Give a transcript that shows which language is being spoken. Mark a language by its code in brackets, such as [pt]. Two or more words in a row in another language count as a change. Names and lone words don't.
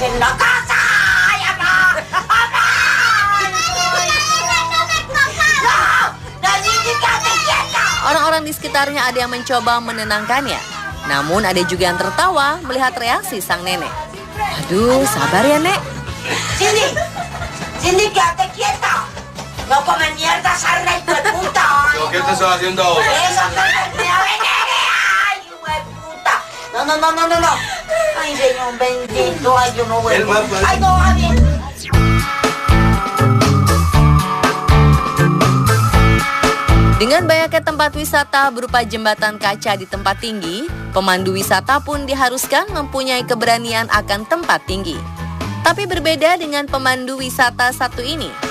[id] Orang-orang di sekitarnya ada yang mencoba menenangkannya. Namun ada juga yang tertawa melihat reaksi sang nenek. Aduh, sabar ya, Nek. Sini, [es] quédate quieta. No come mierda, sarna y puta. ¿Qué te estás haciendo ahora? Eso, ay, puta. No. Ay, Señor bendito, ay, yo no vuelvo. Ay, no, Javier. [id] Dengan banyaknya tempat wisata berupa jembatan kaca di tempat tinggi, pemandu wisata pun diharuskan mempunyai keberanian akan tempat tinggi. Tapi berbeda dengan pemandu wisata satu ini.